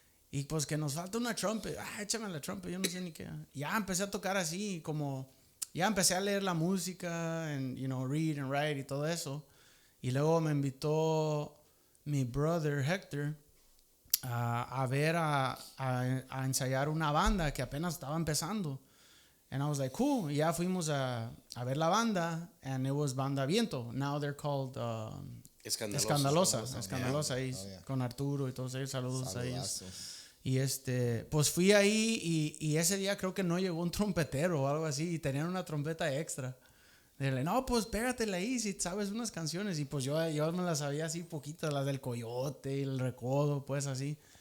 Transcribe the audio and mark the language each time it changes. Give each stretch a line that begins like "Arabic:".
Spanish: Y pues que nos falta una trumpet. Échame la trumpet, yo no sé ni qué. Ya empecé a tocar así, como, ya empecé a leer la música,
English: and, you know, read and write
Spanish: y todo eso. Y luego me invitó mi brother Hector a ensayar una banda que apenas estaba empezando.
English: And I was like, cool.
Spanish: Y ya fuimos a ver la banda,
English: and it was Banda Viento. Now they're called Escandalosa.
Spanish: Ahí, con Arturo y todos ellos. Saludos a ellos. Y pues fui ahí y ese día creo que no llegó un trompetero o algo así, y tenían una trompeta extra. Dile, no, pues pégatela ahí si sabes unas canciones. Y pues yo me las sabía así poquitas, las del Coyote y el Recodo, pues así.